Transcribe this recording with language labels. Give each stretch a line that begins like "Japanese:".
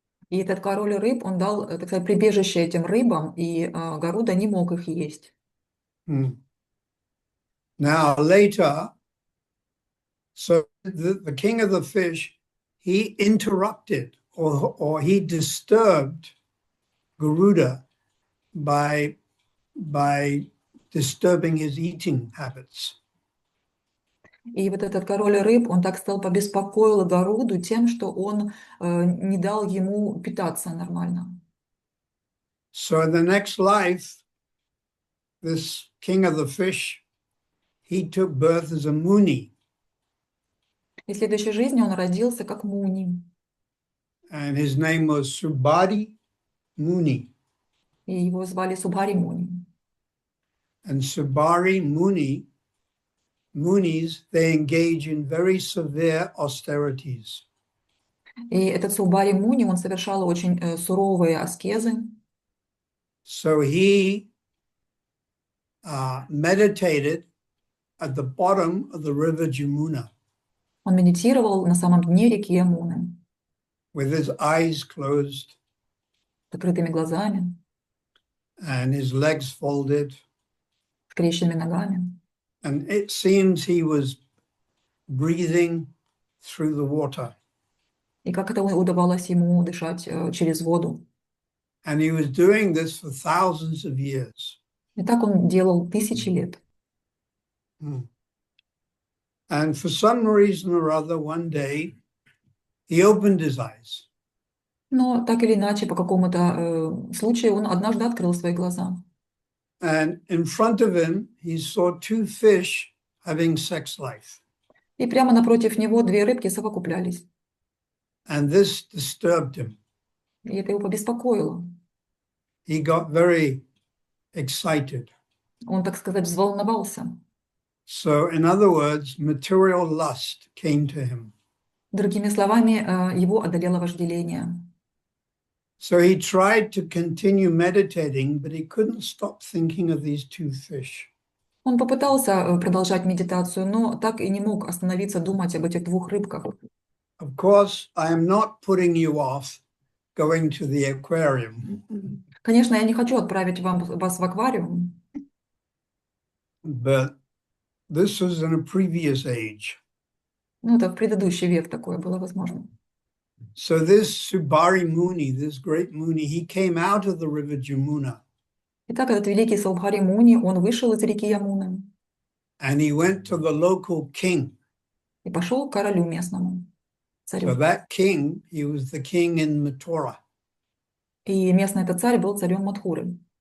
Russian: И этот король рыб, он дал, так сказать, прибежище этим рыбам, и Гаруда не мог их есть.
English: Now later, so the king of the fish, he interrupted or he disturbed Garuda by disturbing his eating habits.
Russian: И вот этот король рыб, он так стал побеспокоил Гаруду тем, что он не дал ему питаться нормально.
English: So in the next life, this king of the fish, he took birth as a Muni.
Russian: И в следующей жизни он родился как Муни.
English: And his name was Subhadi Muni.
Russian: И его звали Субхари Муни.
English: And Subhari Munis, they engage in very severe austerities.
Russian: И этот Субхари Муни, он совершал очень суровые аскезы.
English: So he meditated at the bottom of the river Jamuna.
Russian: Он медитировал на самом дне реки Ямуны,
English: With his eyes closed
Russian: с закрытыми глазами,
English: and his legs folded.
Russian: скрещенными ногами.
English: And it seems he was breathing through the water.
Russian: И как это удавалось ему дышать через воду.
English: And he was doing this for thousands of years.
Russian: И так он делал тысячи лет.
English: And for some reason or other, one day, he opened his eyes.
Russian: Но так или иначе, по какому-то случаю, он однажды открыл свои глаза.
English: And in front of him, he saw two fish having sex life.
Russian: И прямо напротив него две рыбки совокуплялись.
English: And this disturbed him.
Russian: И это его побеспокоило.
English: He got very excited.
Russian: Он, так сказать, взволновался.
English: So, in other words, material lust came to him.
Russian: Другими словами, его одолело вожделение.
English: So he tried to continue meditating, but he couldn't stop thinking of these two fish.
Russian: Он попытался продолжать медитацию, но так и не мог остановиться думать об этих двух рыбках.
English: Of course, I am not putting you off going to the aquarium.
Russian: Конечно, я не хочу отправить вас в аквариум,
English: But this was in a previous age.
Russian: Ну, это в предыдущий век такое было возможно.
English: So this Subari Muni, this great Muni, he came out of the river Jamuna
Russian: Итак, этот великий Саубхари Муни, он вышел из реки Ямуны
English: and he went to the local king.
Russian: и пошел к королю местному,
English: So
Russian: царю.
English: that king, he was the king in Mathura.
Russian: И местный этот царь был царем Мадхуры.